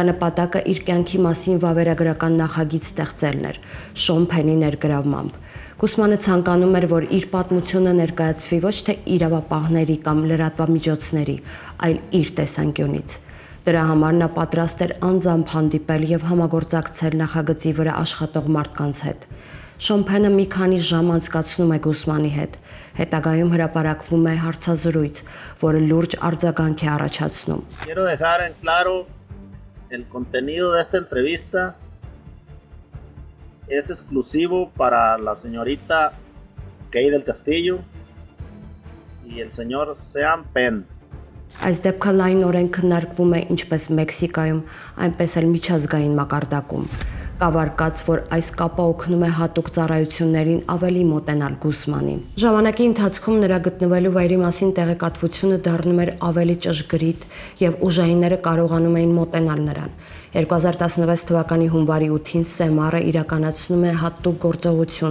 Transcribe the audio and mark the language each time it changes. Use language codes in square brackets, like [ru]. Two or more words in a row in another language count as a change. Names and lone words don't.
[hy] նպատակը իր կյանքի մասին վավերագրական նախագիծ ստեղծելն էր, Շոն Փենի ներգրավմամբ։ Գուսմանը ցանկանում էր, որ իր պատմությունը ներկայացվի ոչ թե իրավապահների կամ լրատվամիջոցների, այլ իր տեսանկյունից։ Դրա համար նա պատրաստ էր անձամբ հանդիպել եւ համագործակցել նախագծի վրա աշխատող մարդկանց հետ։ Շոն Փենը մի քանի ժամ անցկացնում է Գուսմանի հետ։ Հետագայում հրապարակվում է հարցազրույց, որը լուրջ արձագանք է առաջացնում։ [es] Quiero dejar en claro el contenido de esta entrevista es exclusivo para la señorita Kay del Castillo y el señor Sean Penn. [hy] Այս դեպքը լայնորեն քննարկվում է ինչպես Մեքսիկայում, այնպես էլ միջազգային մակարդակում։ Կավարկած, որ այս կապը օգնում է հատուկ ծառայություններին ավելի մոտենալ Գուսմանին։ Ժամանակի ընթացքում նրա գտնվելու վայրի մասին տեղեկատվությունը դառնում էր ավելի ճշգրիտ եւ ուժայինները կարողանում էին մոտենալ նրան։ 2016 թվականի հունվարի 8-ին Սեմարը իրականացնում է հատուկ գործողություն